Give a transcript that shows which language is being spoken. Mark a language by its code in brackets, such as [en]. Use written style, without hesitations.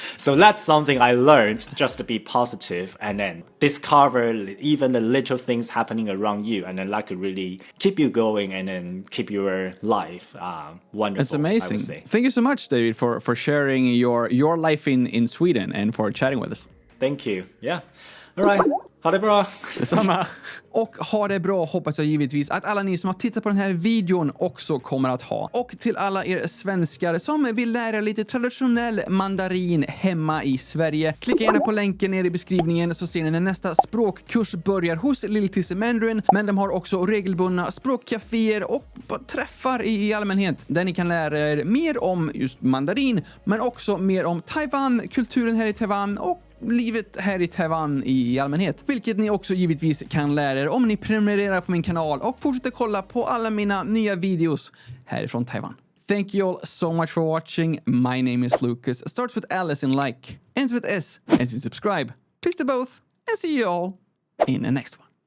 [en] So that's something I learned, just to be positive and then discover even the little things happening around you, and then like really keep you going and then keep your life wonderful. It's amazing. I would say. Thank you so much, David, for sharing your life in Sweden and for chatting with us. Thank you. Yeah. All right. [sv] Ha det bra. Detsamma. Och ha det bra hoppas jag givetvis att alla ni som har tittat på den här videon också kommer att ha. Och till alla er svenskar som vill lära lite traditionell mandarin hemma i Sverige, klicka gärna på länken nere i beskrivningen så ser ni när nästa språkkurs börjar hos TCML. Men de har också regelbundna språkcaféer och träffar i allmänhet där ni kan lära er mer om just mandarin, men också mer om Taiwan, kulturen här i Taiwan och livet här i Taiwan i allmänhet. Vilket ni också givetvis kan lära er om ni prenumererar på min kanal och fortsätter kolla på alla mina nya videos härifrån Taiwan. [en] Thank you all so much for watching. My name is Lucas. Starts with Alice in like, ends with S, ends in subscribe. Peace to both, and see you all in the next one.